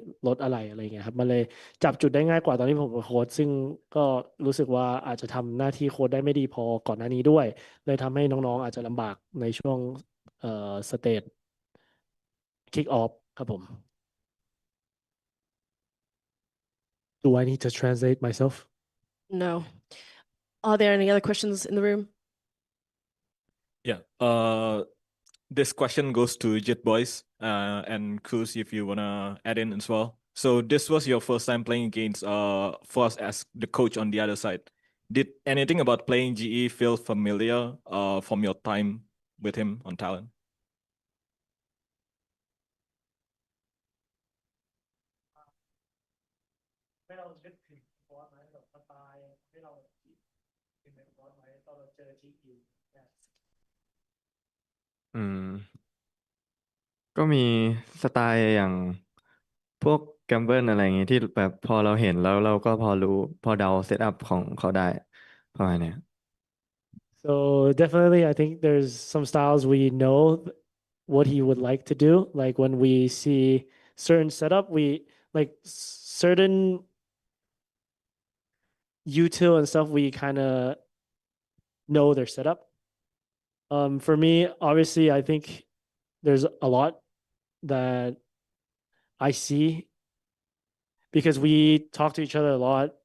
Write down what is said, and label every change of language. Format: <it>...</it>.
<th>ลดอะไรอะไรเงี้ยครับมันเลยจับจุดได้ง่ายกว่าตอนที่ผมเป็นโค้ชซึ่งก็รู้สึกว่าอาจจะทำหน้าที่โค้ชได้ไม่ดีพอก่อนหน้านี้ด้วยเลยทำให้น้องๆอาจจะลำบากในช่วงสเตจคิกออฟครับผม</th> <en>Do I need to translate myself? No. Are there any other questions in the room? Yeah. This question goes to Jet Boys and Cruz, if you wanna add in as well. So this was your first time playing against Foss as the coach on the other side. Did anything about playing GE feel familiar from your time with him on Talent? Ừ.</en> <th>ก็มีสไตล์อย่างพวกแกมเบิลอะไรอย่างงี้ที่แบบพอเราเห็นแล้วเราก็พอรู้พอเดาเซตอัพของเขาได้ประมาณเนี้ย</th> <en>So definitely, I think there's some styles we know what he would like to do. Like when we see certain setup, we like certain util and stuff. We kind of know their setup. For me, obviously, I think there's a lot that I see because we talk to each other a lot.</en>